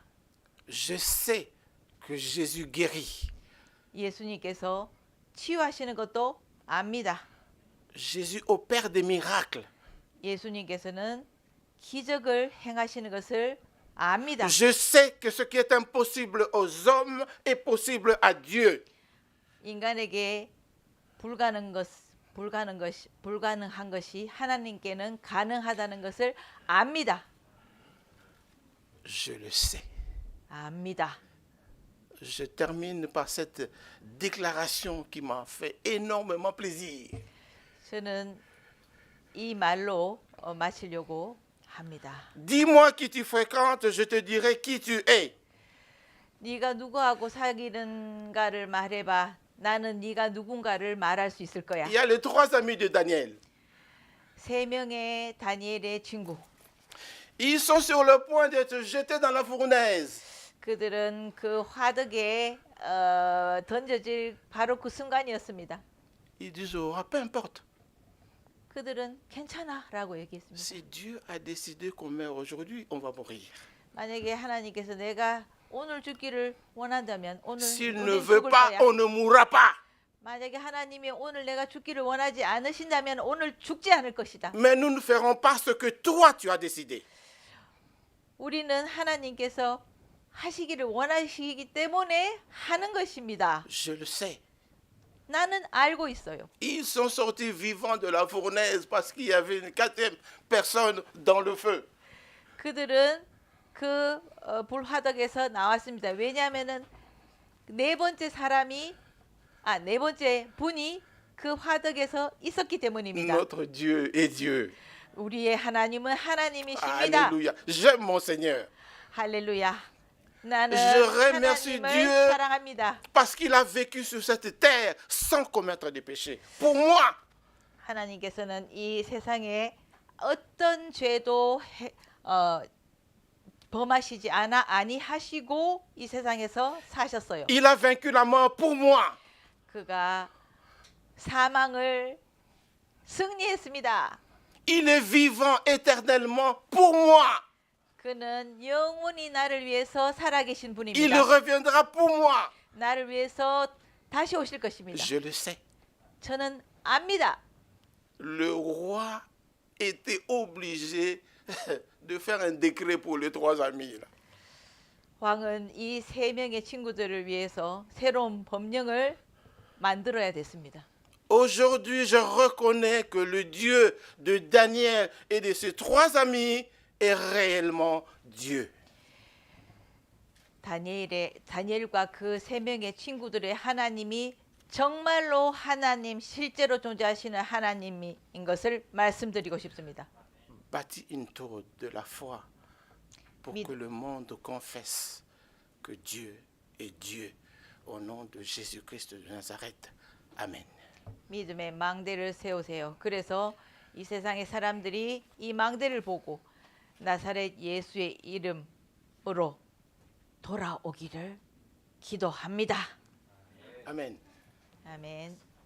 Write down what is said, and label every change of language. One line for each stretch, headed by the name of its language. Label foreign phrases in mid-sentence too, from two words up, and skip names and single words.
French: Je sais que Jésus guérit.
Korean: 예수님께서 치유하시는 것도 압니다.
French: Jésus opère des miracles.
Korean: 예수님께서는 기적을 행하시는 것을 압니다.
French: Je sais que ce qui est impossible aux hommes est possible à Dieu.
Korean: 인간에게 불가능한 것이 하나님께는 가능하다는 것을 압니다.
French: Je le sais.
Korean: 압니다.
French: Je termine par cette déclaration qui m'a fait énormément plaisir.
Korean: 저는 이 말로 마치려고 합니다.
French: Dis-moi qui tu fréquentes, je te dirai qui tu es.
Korean: 네가 누구하고 사귀는가를 말해봐. 나는 네가 누군가를 말할 수 있을 거야.
French: Il y a les trois amis de Daniel.
Korean: 세 명의 다니엘의 친구.
French: Ils sont sur le point d'être jetés dans la fournaise.
Korean: 그들은 그 화덕에 던져질 바로 그 순간이었습니다.
French: Ils disent, oh, peu importe.
Korean: 그들은 괜찮아라고 얘기했습니다.
French: Si Dieu a décidé qu'on meurt aujourd'hui, on va mourir.
Korean: 만약에 하나님께서 내가 오늘 죽기를 원한다면 오늘
French: S'il ne
Korean: 우리는
French: veut
Korean: 죽을
French: pas,
Korean: 거야.
French: on ne mourra pas.
Korean: 만약에 하나님이 오늘 내가 죽기를 원하지 않으신다면 오늘 죽지 않을 것이다.
French: Mais nous ne ferons pas ce que toi tu as décidé.
Korean: 우리는 하나님께서 하시기를 원하시기 때문에 하는 것입니다.
French: Je le sais.
Korean: 나는 알고 있어요.
French: Ils sont sortis vivants de la fournaise parce qu'il y avait une quatrième personne dans le feu.
Korean: 그들은 그 불화덕에서 나왔습니다. 왜냐하면은 네 번째 분이 그 화덕에서 있었기 때문입니다.
French: Notre Dieu est Dieu.
Korean: 우리의 하나님은 하나님이십니다.
French: Alléluia. J'aime mon Seigneur
Korean: 할렐루야. 나는
French: Je remercie
Korean: 하나님을
French: Dieu.
Korean: 사랑합니다.
French: parce qu'il a vécu sur cette terre sans commettre de péché. Pour moi,
Korean: 하나님께서는 이 세상에 어떤 죄도 범하시지 아니하시고 이 세상에서 사셨어요.
French: il a vaincu la mort pour moi.
Korean: 그가 사망을 승리했습니다.
French: Il est vivant éternellement pour moi.
Korean: 그는 영원히 나를 위해서 살아계신
French: Il
Korean: 분입니다.
French: reviendra pour moi.
Korean: 나를 위해서 다시 오실 것입니다.
French: Je le sais.
Korean: 저는 압니다.
French: Le roi était obligé de faire un décret pour les 3 amis. là.
Korean: 왕은 이 세 명의 친구들을 위해서 새로운 법령을 만들어야 됐습니다.
French: Aujourd'hui, je reconnais que le Dieu de Daniel et de ses 3 amis est réellement Dieu.
Korean: 다니엘과 그 세 명의 친구들의 하나님이 정말로 하나님, 실제로 존재하시는 하나님인 것을 말씀드리고 싶습니다.
French: Bâtis une tour de la foi pour Mid- que le monde confesse que Dieu est Dieu. Au nom de Jésus-Christ de Nazareth. Amen.
Korean: 믿음의 망대를 세우세요. 그래서 이 세상의 사람들이 이 망대를 보고 나사렛 예수의 이름으로 돌아오기를 기도합니다.
French: Amen.
Korean: 아멘.